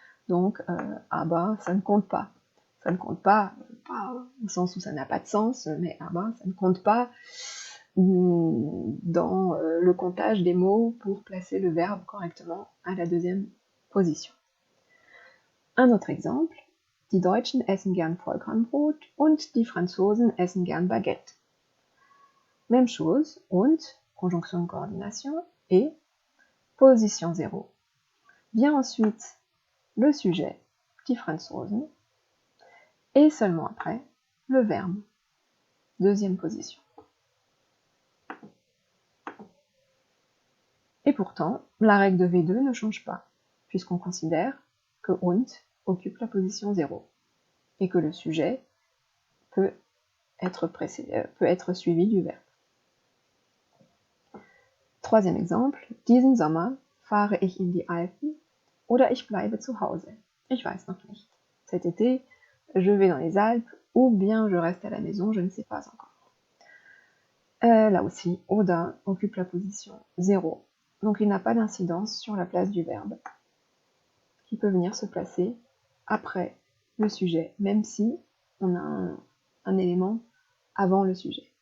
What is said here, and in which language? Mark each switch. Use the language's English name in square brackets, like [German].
[French] Donc aber, ça ne compte pas. Ça ne compte pas, pas au sens où ça n'a pas de sens, mais aber, ça ne compte pas dans le comptage des mots pour placer le verbe correctement à la deuxième position. Un autre exemple. [German] Die Deutschen essen gern Vollkornbrot und die Franzosen essen gern Baguette. [French] Même chose, und, conjonction de coordination, et position 0. Vient ensuite le sujet, [German] die Franzosen, [French] et seulement après, le verbe, deuxième position. Et pourtant, la règle de V2 ne change pas, puisqu'on considère que und occupe la position 0, et que le sujet peut être suivi du verbe. Troisième exemple, [German] diesen Sommer fahre ich in die Alpen oder ich bleibe zu Hause. Ich weiß noch nicht. [French] Cet été, je vais dans les Alpes ou bien je reste à la maison, je ne sais pas encore. Là aussi, oder occupe la position 0, donc il n'a pas d'incidence sur la place du verbe, qui peut venir se placer après le sujet, même si on a un élément avant le sujet.